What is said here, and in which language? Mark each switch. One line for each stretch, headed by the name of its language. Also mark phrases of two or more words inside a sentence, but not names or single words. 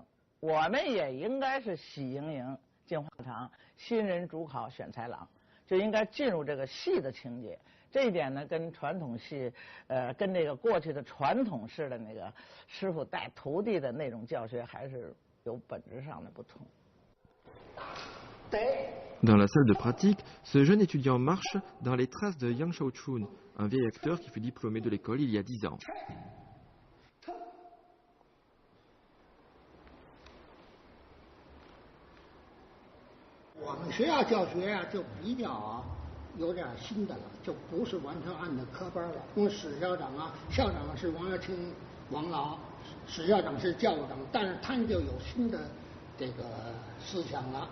Chinese: 我们也应该是喜盈盈进化堂，新人主考选才郎，就应该进入这个戏的情节。这一点呢，跟传统戏，跟这个过去的传统式的那个师傅带徒弟的那种教学，还是有本质上的不同。对。
French: Dans la salle de pratique, ce jeune étudiant marche dans les traces de Yang Shaochun, un vieil acteur qui fut diplômé de l'école il y a 10 ans.
Chinese: 我们学校教学呀，就比较有点新的了，就不是完全按照科班了。因为史校长啊、校长是王耀清、王老，史校长是教长，但是他们就有新的这个思想了。